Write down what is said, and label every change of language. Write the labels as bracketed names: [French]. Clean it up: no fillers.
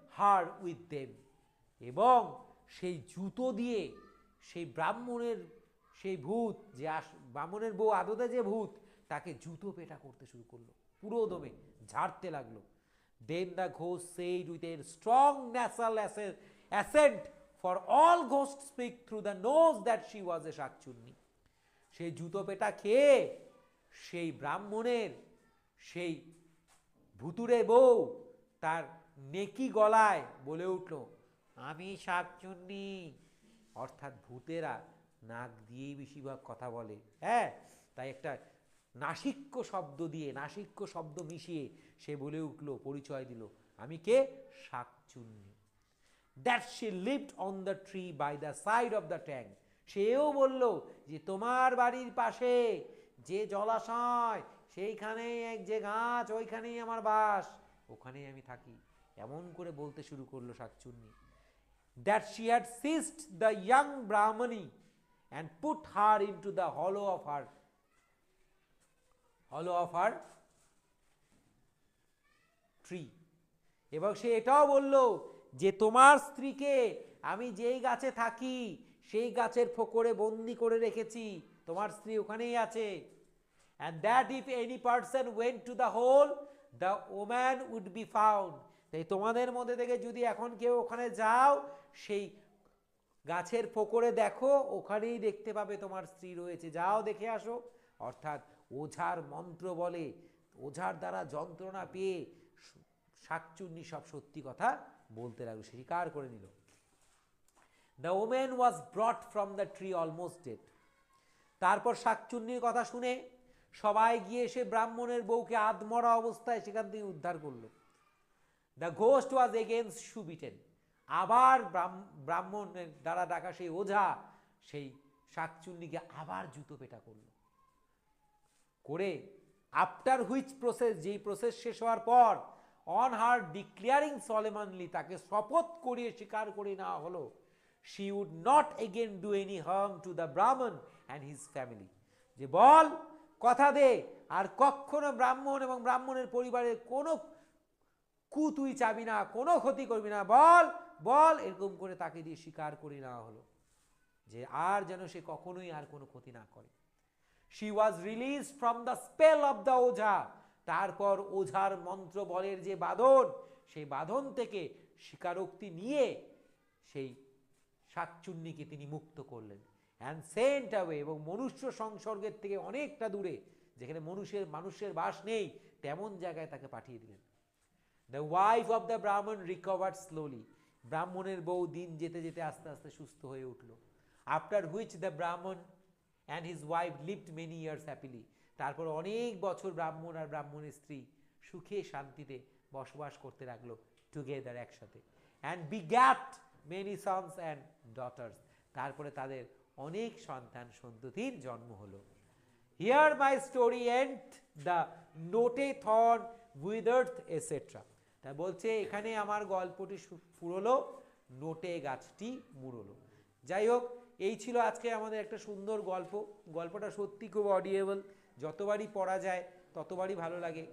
[English] her with them, [Bangla] এবং সেই জুতো দিয়ে সেই ব্রাহ্মণের সেই ভূত যে ব্রাহ্মণের বউ আদতে যে ভূত তাকে জুতো পেটা করতে শুরু করলো, পুরো দমে ঝাড়তে লাগলো। [English] Then the ghost said with a strong nasal accent, for all ghosts speak through the nose, that she was a shakchunni. [Bangla] সেই জুতো পেটা খেয়ে সেই ব্রাহ্মণের সেই ভুতুরে বউ তার নেকি গলায় বলে উঠল, আমি শাকচুন্নী। অর্থাৎ ভূতেরা নাক দিয়েই বেশিরভাগ কথা বলে, হ্যাঁ, তাই একটা নাসিক্য শব্দ দিয়ে, নাসিক্য শব্দ মিশিয়ে সে বলে উঠল, পরিচয় দিল, আমি কে? শাকচুন্নী। [English] That she lived on the tree by the side of the tank. [Bangla] সেও বলল যে তোমার বাড়ির পাশে যে জলাশয়, সেইখানেই এক যে গাছ, ওইখানেই আমার বাস, ওখানেই আমি থাকি, এমন করে বলতে শুরু করলো শাকচুন্নী। [English] That she had seized the young Brahmani and put her into the hollow of her tree. [Bangla] এবং সে এটাও বলল যে তোমার স্ত্রীকে আমি যেই গাছে থাকি সেই গাছের ফোকরে বন্দি করে রেখেছি, তোমার স্ত্রী ওখানেই আছে। [English] And that if any person went to the hole, the woman would be found. [Bangla] তাই তোমাদের মধ্যে থেকে যদি এখন কেউ ওখানে যাও, সেই গাছের ফোকরে দেখো, ওখানেই দেখতে পাবে তোমার স্ত্রী রয়েছে, যাও দেখে আসো। অর্থাৎ ওঝার মন্ত্র বলে, ওঝার দ্বারা যন্ত্রণা পেয়ে শাকচুন্নী সব সত্যি কথা বলতে লাগলো, স্বীকার করে নিল। [English] The woman was brought from the tree almost dead. [Bangla] তারপর শাকচুন্নীর কথা শুনে সবাই গিয়ে এসে ব্রাহ্মণের বউকে আধমরা অবস্থায় সেখান থেকে উদ্ধার করলো। [English] The ghost was again shoe beaten. [Bangla] আবার ব্রাহ্মণের দ্বারা ডাকা সেই ওঝা সেই শাকচুন্নীকে আবার জুতো পেটা করলো করে, [English] after which process, [Bangla] যেই প্রসেস শেষ হওয়ার পর, [English] on her declaring solemnly, [Bangla] তাকে শপথ করিয়ে স্বীকার করে নেওয়া হলো, [English] she would not again do any harm to the Brahman and his family. [Bangla] যে বল, কথা দে, আর কখনো ব্রাহ্মণ এবং ব্রাহ্মণের পরিবারের কোনো তুই চাবি না, কোনো ক্ষতি করবি না, বল বল, এরকম করে তাকে দিয়ে স্বীকার করে নেওয়া হলো যে আর যেন সে কখনোই আর কোনো ক্ষতি না করে। [English] She was released from the spell of the ojha. [Bangla] তারপর ওঝার মন্ত্র বলের যে বাঁধন, সেই বাঁধন থেকে স্বীকারোক্তি নিয়ে সেই শাকচুন্নীকে তিনি মুক্ত করলেন। [English] and sent away, [Bangla] এবং মনুষ্য সংসর্গের থেকে অনেকটা দূরে, যেখানে মানুষের বাস নেই, তেমন জায়গায় তাকে পাঠিয়ে দিলেন। [English] The wife of the Brahman recovered slowly. [Bangla] ব্রাহ্মণের বউ দিন যেতে যেতে আস্তে আস্তে সুস্থ হয়ে উঠল। [English] After which the Brahman and his wife lived many years happily. [Bangla] তারপর অনেক বছর ব্রাহ্মণ আর ব্রাহ্মণের স্ত্রী সুখে শান্তিতে বসবাস করতে লাগলো, টুগেদার, একসাথে। [English] And begat many sons and daughters. [Bangla] তারপরে তাদের অনেক সন্তান সন্ততির জন্ম হলো। [English] Here my story end, the note thorn withered etc. [Bangla] তা বলছে এখানে আমার গল্পটি ফুরলো, নোটে গাছটি মুড়লো। যাই হোক, এই ছিল আজকে আমাদের একটা সুন্দর গল্প। গল্পটা সত্যি খুব অডিয়েবল, যতবারই পড়া যায় ততবারই ভালো লাগে।